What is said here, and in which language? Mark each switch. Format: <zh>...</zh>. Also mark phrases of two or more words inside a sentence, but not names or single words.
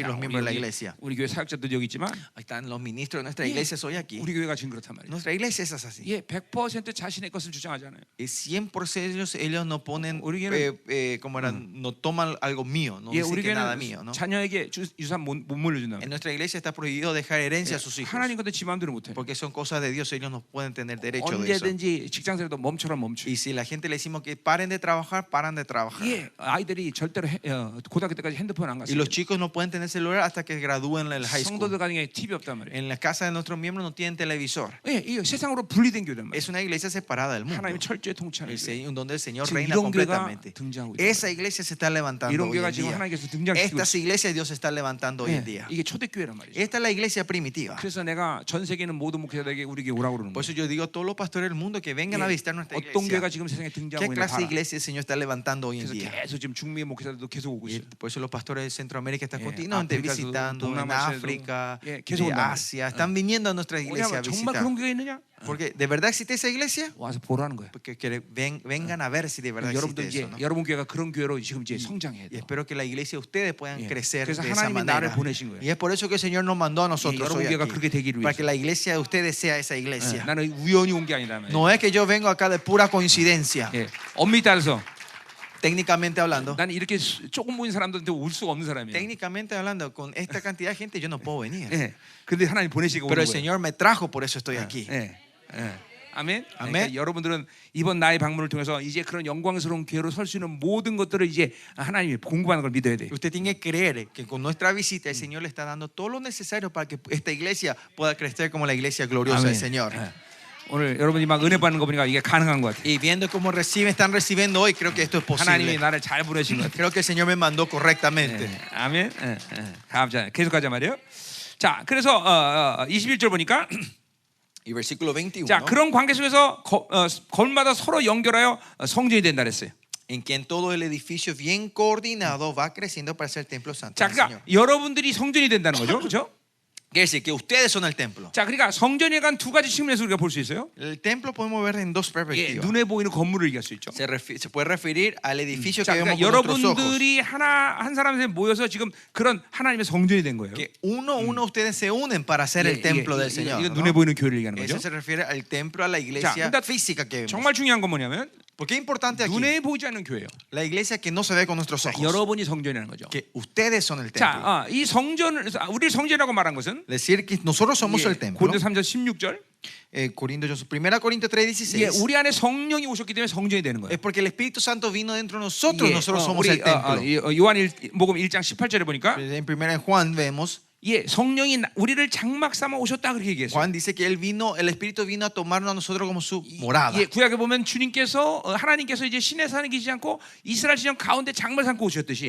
<ko>자,</ko> <es>los miembros de la iglesia.</es> <ko>우리 교회 사역자들 여기 있지만</ko> <es>Ahí están los ministros de nuestra</es> <ko>예,</ko> <es>iglesia hoy aquí.</es> <ko>우리 교회가 지금 그렇단 말이에요.</ko> <es>Nuestra iglesia es así.</es> <ko>예, 100% 자신의 것을 주장하지 않아요.</ko> <es>Y 100% ellos no ponen,</es> <ko>우리 교회는-</ko> <es>como era, no toman algo mío, no</es> <ko>예,</ko> <es>dicen</es> <ko>우리</ko> <es>que nada mío.</es> <ko>교회는</ko> <es>¿no?</es> <ko>자녀에게 유산 못 물려준다.</ko> <es>En nuestra iglesia está prohibido dejar herencia a sus hijos.</es> <ko>하나님 것도 지 마음대로 못해.</ko> <es>Porque son cosas de Dios, ellos no pueden tener derecho de eso.</es> <ko>언제든지 직장생활도 멈춰라 멈춰.</ko> <es>Y si la gente le decimos que paren de trabajar, paran de trabajar.</es> <ko>예, 아이들이 절대로 고등학교 때까지 핸드폰 안</ko> <es>Y</es> <ko>갔어요.</ko> <es>los chicos no pueden tener celular hasta que gradúen en el</es> <en>high school.</en> <ko>성도들 가정에 TV 없단 말이에요.</ko> <es>En la casa de nuestros miembros no tienen televisor.</es> <ko>예, 이 세상으로 분리된 교회란 말이에요.</ko> <es>Es una iglesia separada del mundo.</es> <ko>하나님이 철저히 통치하는 교회.</ko> <es>Donde el Señor</es> <ko>지금</ko> <es>reina</es> <ko>이런 교회가</ko> <es>completamente.</es> <ko>등장하고 있어요.</ko> <es>Esa iglesia se está levantando</es> <ko>이런</ko> <es>hoy</es> <ko>교회가</ko> <es>en</es> <ko>지금</ko> <es>día.</es> <ko>하나님께서 등장시키고</ko> <es>Estas</es> <ko>있어요.</ko> <es>iglesias Dios está levantando hoy en</es> <ko>예,</ko> <es>día.</es> <ko>이게 초대교회란 말이죠.</ko> <es>Esta es la iglesia primitiva.</es> <ko>그래서 내가 전 세계 있는 모든 목회자들에게 우리 교회 오라고 그러는</ko> <es>Por</es> <ko>거예요.</ko> <es>eso yo digo a todos los pastores del mundo que vengan a visitar nuestra</es> <ko>어떤 교회가</ko> <es>iglesia.</es> <ko>지금 세상에</ko> <es>¿Qué</es> <ko>등장하고 있는</ko> <es>clase de</es> <ko>봐라.</ko> <es>iglesia el Señor está levantando hoy en</es> <ko>그래서</ko> <es>día?</es> <ko>계속 지금 중미의 목회자들도 계속 오고</ko> <es>Y</es> <ko>있어요.</ko> <es>por eso los pastores de Centroamérica están</es> <ko>예,</ko> <es>continuamente</es> <ko>아프리카에서도,</ko> <es>visitando, en</es> <ko>동남아시아에도,</ko> <es>África,</es> <ko>예, 계속</ko> <es>de</es> <ko>온단 말이에요.</ko> <es>Asia, están viniendo a nuestra iglesia a</es> <ko>왜냐하면 정말</ko> <es>visitar.</es> <ko>그런 교회 있느냐?</ko> <es>Porque ¿de verdad existe esa iglesia?</es> <ko>와서 보라는 거예요.</ko> <es>Porque vengan a ver si de verdad</es> <ko>여러분들</ko> <es>existe</es> <ko>이제</ko> <es>eso, ¿no?</es> <ko>여러분 교회가 그런 교회로 지금 이제 성장해야</ko> <es>Y</es> <ko>돼요.</ko> <es>espero que la iglesia de ustedes puedan</es> <ko>예.</ko> <es>crecer</es> <ko>그래서</ko> <es>de esa</es> <ko>하나님이 나를</ko> <es>manera.</es> <ko>보내신 거예요.</ko> <es>Y es por eso que el Señor nos mandó a nosotros</es> <ko>여러분</ko> <es>hoy</es> <ko>교회가</ko> <es>aquí,</es> <ko>그렇게 되기를</ko> <es>para</es> <ko>위해서.</ko> <es>que la iglesia de ustedes sea esa iglesia.</es> <ko>나는 우연히 온 게 아니다. 말이에요.</ko> <es>No es que yo vengo acá de pura coincidencia,</es> <ko>예. 엄밀히 따라서</ko> <es>técnicamente hablando.</es> <ko>나는 이렇게 조금 모인 사람들한테 올 수가 없는 사람이에요.</ko> <es>Técnicamente hablando, con esta cantidad de gente yo no puedo venir.</es> <ko>예. 근데 하나님 보내시고</ko> <es>Pero</es> <ko>오는</ko> <es>el</es> <ko>거예요.</ko> <es>Señor me trajo, por eso estoy aquí.</es> <ko>예. 예. 아멘. 아멘. 그러니까 여러분들은 이번 나의 방문을 통해서 이제 그런 영광스러운 교회로 설 수 있는 모든 것들을 이제 하나님이 공급하는 걸 믿어야 돼.</ko> <es>Usted tiene que creer que con nuestra visita el Señor le está dando todo lo necesario para que esta iglesia pueda crecer como la iglesia gloriosa del Señor.</es> <ko>예. 오늘 여러분이 막 은혜 받는 거 보니까 이게 가능한 것 같아요.</ko> <es>Y viendo cómo están recibiendo hoy, creo que esto es</es> <ko>하나님이</ko> <es>posible.</es> <ko>나를 잘 보내신 것 같아요.</ko> <es>Creo que el Señor me mandó correctamente.</es> <ko>예. 아멘. 예. 예. 감사합니다. 계속 가자 말이에요. 자, 그래서 21절 보니까</ko> <es>Y versículo 21.</es> <ko>자, 그런 관계 속에서 건마다 서로 연결하여 성전이 된다 그랬어요.</ko> <es>En que en todo el edificio bien coordinado va creciendo para ser el templo santo</es> <ko>자,</ko> <es>del Señor.</es> <ko>그러니까 여러분들이 성전이 된다는 거죠. 그렇죠?</ko> <es>Quiere decir que ustedes son el templo.</es> <ko>자, 그러니까 성전에 간 두 가지 측면에서 우리가 볼 수 있어요.</ko> <es>El templo podemos ver en dos</es> <ko>예,</ko> <es>perspectivas.</es> <ko>눈에 보이는 건물을 얘기할 수 있죠.</ko> <es>Se puede referir al edificio</es> <ko>자,</ko> <es>que vemos</es> <ko>그러니까</ko> <es>con nuestros ojos.</es> <ko>여러분들이 한 사람에 모여서 지금 그런 하나님의 성전이 된 거예요.</ko> <es>Que uno ustedes se unen para ser el templo del Señor.</es> <ko>이거</ko> <es>¿no?</es> <ko>눈에 보이는 교회를 얘기하는 거죠.</ko> <es>Eso se refiere al templo, a la iglesia</es> <ko>근데</ko> <es>física que vemos.</es> <ko>정말 중요한 건 뭐냐면</ko> <es>¿Por qué es importante aquí?</es> <ko>눈에 보이지 않는 교회예요.</ko> <es>La iglesia que no se ve con nuestros ojos.</es> <ko>여러분이 성전이라는 거죠.</ko> <es>Que ustedes son el templo.</es> <ko>자, 이 성전을 우리 성전이라고 말한 것은</ko> <es>Decir que nosotros somos el templo.</es> <ko>고린도 3장 16절.</ko> <es>1 Corintios 3:16.</es> <ko>예, 우리 안에 성령이 오셨기 때문에 성전이 되는 거예요.</ko> <es>Es porque el Espíritu Santo vino dentro de nosotros,</es> <ko>예,</ko> <es>nosotros somos</es> <ko>우리</ko> <es>el templo.</es> <ko>요한 목음 1장 18절에 보니까</ko> <es>En 1 Juan vemos,</es> <ko>예, 성령이 우리를 장막 삼아 오셨다 그렇게 얘기했어요.</ko> <es>Juan dice que el Espíritu vino a tomarnos a nosotros como su morada.</es> <ko>예, 구약에 보면 주님께서 하나님께서 이제 신의 산에 계시지 않고 이스라엘 지정 가운데 장막을 삼고 오셨듯이</ko>